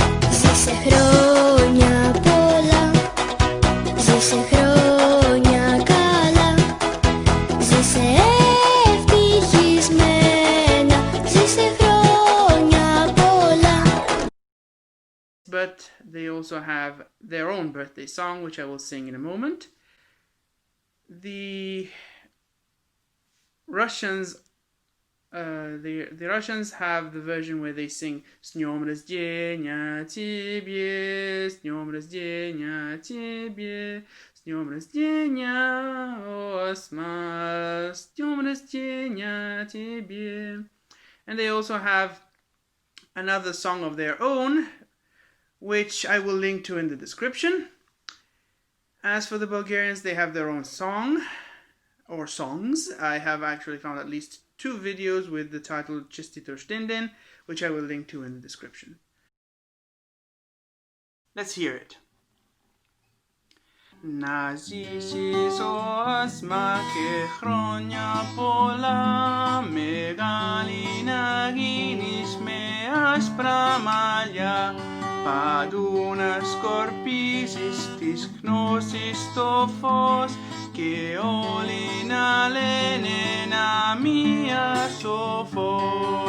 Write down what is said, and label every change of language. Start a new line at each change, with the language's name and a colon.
Greek: Ζήσε χρόνια πολλά, ζήσε χρόνια καλά. Ζήσε ευτυχισμένα, ζήσε χρόνια πολλά.
English: But they also have their own birthday song, which I will sing in a moment. The Russians have the version where they sing
Russian: "С днем рождения тебе,
English: с днем рождения тебе, с днем рождения, о Asmā, с днем рождения тебе." And they also have another song of their own, which I will link to in the description. As for the Bulgarians, they have their own song, or songs. I have actually found at least 2 videos with the title Chestito Shtindin, which I will link to in the description. Let's hear it.
Greek: Να ζήσεις ο Asmā και χρόνια πολλά, μεγάλη να γίνεις με άσπρα μαλλιά, παντού να σκορπίζεις της γνώσης το φως και όλοι να λένε να μία σοφός.